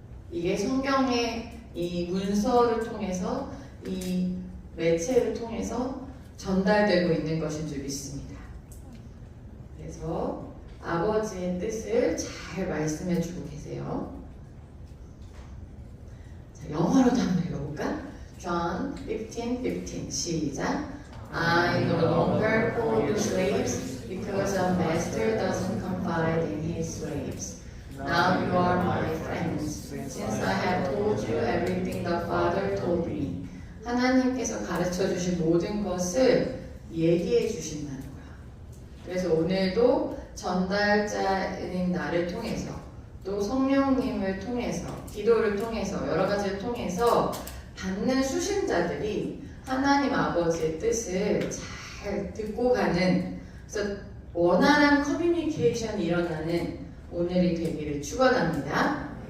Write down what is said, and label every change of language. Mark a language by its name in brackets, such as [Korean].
[Korean] 이게 성경의 이 문서를 통해서 이 매체를 통해서 전달되고 있는 것인 줄 믿습니다. 그래서 아버지의 뜻을 잘 말씀해 주고 계세요. 자, 영어로도 한번 읽어볼까? John 15:15 시작. [English] I no longer call you slaves because a master doesn't confide in his slaves. Now you are my friends since I have told you everything the Father told me. [Korean] 하나님께서 가르쳐 주신 모든 것을 얘기해 주신다는 거야. 그래서 오늘도 전달자인 나를 통해서 또 성령님을 통해서 기도를 통해서 여러 가지를 통해서 받는 수신자들이 하나님 아버지의 뜻을 잘 듣고 가는 그래서 원활한 커뮤니케이션이 일어나는 오늘이 되기를 축원합니다.